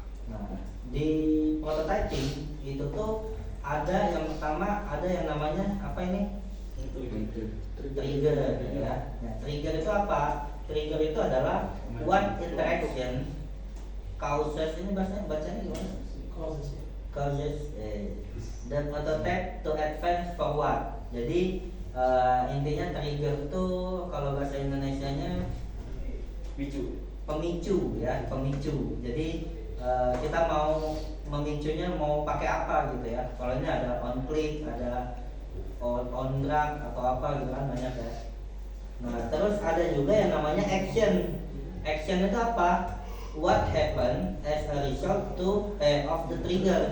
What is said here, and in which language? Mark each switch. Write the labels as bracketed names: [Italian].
[Indonesian] Nah di prototyping itu tuh ada yang pertama, ada yang namanya apa ini? Trigger ya. Nah, trigger itu apa? Trigger itu adalah [English] what interaction causes, [Indonesian] ini bacanya gimana? [English] Causes the prototype to advance forward. [Indonesian] Jadi intinya trigger itu kalau bahasa Indonesianya pemicu ya, pemicu. Jadi kita mau memicunya mau pakai apa gitu ya. Kalau ini ada on click, ada on drag atau apa gitu kan, banyak ya. Nah terus ada juga yang namanya action. Action itu apa? [English] What happen as a result to of the trigger.